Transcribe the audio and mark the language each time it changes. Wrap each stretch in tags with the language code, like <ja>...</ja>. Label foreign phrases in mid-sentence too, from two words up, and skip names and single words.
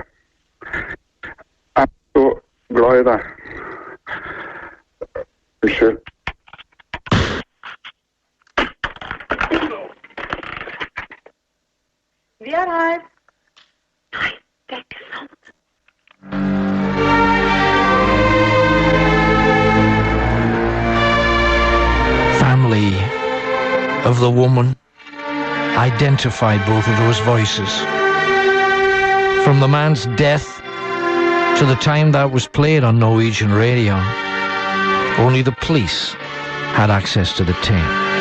<no>Jeg er så glad i deg. Unnskyld. Vi er her. Nei, det er ikke sant.</no> <en>Family of the woman identified both of those voices. From the man's death to the time that was played on Norwegian radio, only the police had access to the tape.</en>